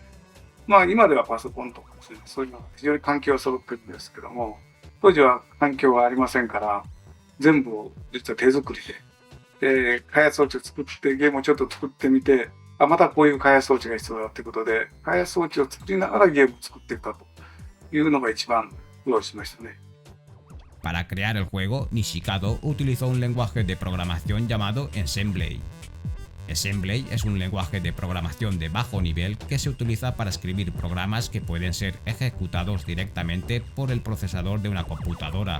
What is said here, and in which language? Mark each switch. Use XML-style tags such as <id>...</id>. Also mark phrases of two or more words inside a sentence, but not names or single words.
<ja>今ではパソコンとかですね、そういうのが非常に環境が揃ってるんですけども、当時は環境がありませんから、全部を実は手作りで、開発装置を作ってゲームをちょっと作ってみて、またこういう開発装置が必要だということで、開発装置を作りながらゲームを作っていくかというのが一番苦労しましたね。</ja> <es>Para crear el juego, Nishikado utilizó un lenguaje de programación llamado Assembly. Assembly es un lenguaje de programación de bajo nivel que se utiliza para escribir programas que pueden ser ejecutados directamente por el procesador de una computadora.</es>